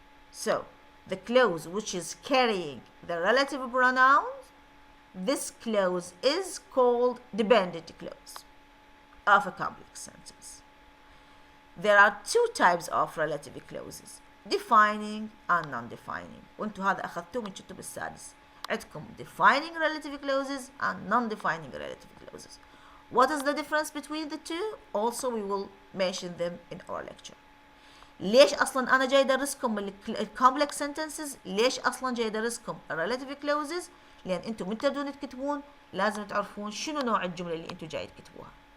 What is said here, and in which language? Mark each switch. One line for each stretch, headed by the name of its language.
English: So, the clause which is carrying the relative pronouns, this clause is called dependent clause of a complex sentence. There are two types of relative clauses: defining and non-defining.
Arabic: وانتوا هذا أخذتوه من الكتب السادس. عندكم
English: defining relative clauses and non-defining relative clauses. What is the difference between the two? Also we will mention them in our lecture.
Arabic: ليش أصلا أنا جاي أدرسكم
English: complex sentences؟
Arabic: ليش أصلا جاي أدرسكم
English: relative clauses؟
Arabic: لأن أنتم من تبدون تكتبون لازم تعرفون شنو نوع الجملة اللي أنتم جاي تكتبوها.